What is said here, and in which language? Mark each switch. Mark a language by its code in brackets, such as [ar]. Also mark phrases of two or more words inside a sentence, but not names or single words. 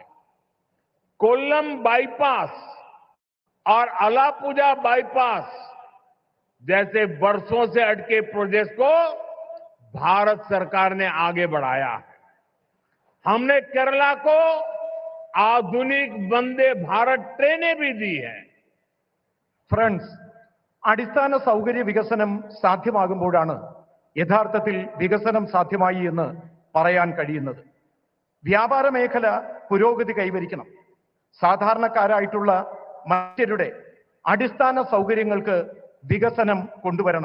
[hi] कोल्लम बाईपास और अलापुजा बाईपास जैसे वर्षों से अटके प्रोजेक्ट को भारत सरकार ने आगे बढ़ाया है। हमने केरला को आधुनिक वंदे भारत ट्रेनें भी दी है। [ml] ഫ്രണ്ട്സ്, അടിസ്ഥാന സൗകര്യ വികസനം സാധ്യമാകുമ്പോഴാണ് യഥാർത്ഥത്തിൽ വികസനം സാധ്യമായി എന്ന് പറയാൻ കഴിയുന്നത്. വ്യാപാര മേഖല പുരോഗതി കൈവരിക്കണം. സാധാരണക്കാരായിട്ടുള്ള മനുഷ്യരുടെ അടിസ്ഥാന സൗകര്യങ്ങൾക്ക് വികസനം കൊണ്ടുവരണം.